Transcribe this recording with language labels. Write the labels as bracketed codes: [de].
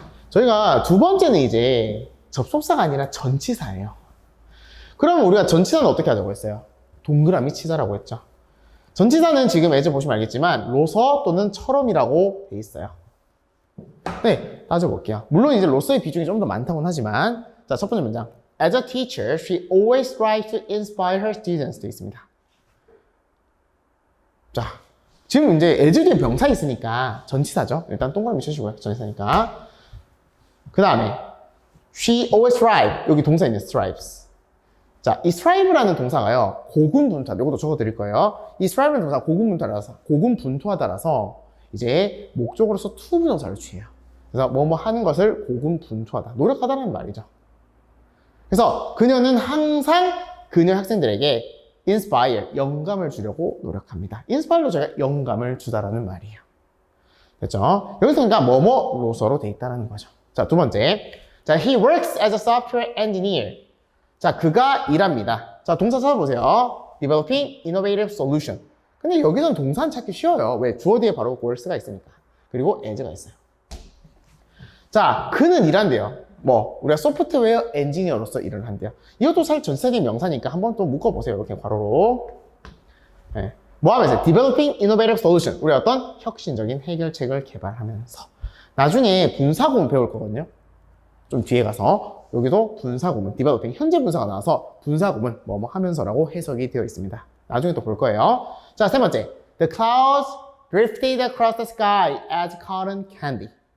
[ko] 저희가 두 번째는 이제 접속사가 아니라 전치사예요. 그러면 우리가 전치사는 어떻게 하자고 했어요? 동그라미 치자라고 했죠. 전치사는 지금 as 보시면 알겠지만 로서 또는 처럼이라고 돼 있어요. 네, 따져볼게요. 물론 이제 로서의 비중이 좀 더 많다고는 하지만, 자, 첫 번째 문장. [en] As a teacher, she always strives to inspire her students [ko] 돼 있습니다. 자, 지금 이제 as 뒤에 명사 있으니까 전치사죠. 일단 동그라미 치시고요. 전치사니까. 그 다음에 [en] she always strive. [ko] 여기 동사 있는 strives. 자, 이 strive라는 동사가요, 고군분투하다. 이것도 적어드릴 거예요. 이 strive라는 동사가 고군분투하다라서 이제 목적으로서 to 부정사를 취해요. 그래서 뭐뭐 하는 것을 고군분투하다, 노력하다라는 말이죠. 그래서 그녀는 항상 그녀 학생들에게 inspire, 영감을 주려고 노력합니다. inspire로 제가 영감을 주다라는 말이에요. 됐죠? 여기서 그러니까 뭐뭐로서로 돼 있다는 거죠. 자, 두 번째. [en] 자, he works as a software engineer. [ko] 자, 그가 일합니다. 자, 동사 찾아보세요. [en] developing innovative solution. [ko] 근데 여기서는 동사는 찾기 쉬워요. 왜? 주어 뒤에 바로 works가 있으니까. 그리고 as가 있어요. 자, 그는 일한대요. 우리가 소프트웨어 엔지니어로서 일을 한대요. 이것도 사실 전치사적인 명사니까 한번 또 묶어보세요. 이렇게 괄호로. 네. 뭐 하면서? [en] developing innovative solution. [ko] 우리가 어떤 혁신적인 해결책을 개발하면서. 나중에 분사구문 배울 거거든요. 좀 뒤에 가서. 여기도 분사구문, developing. 현재 분사가 나와서 분사구문, 뭐뭐 하면서라고 해석이 되어 있습니다. 나중에 또 볼 거예요. 자, 세 번째. [en] The clouds drifted across the sky as cotton candy.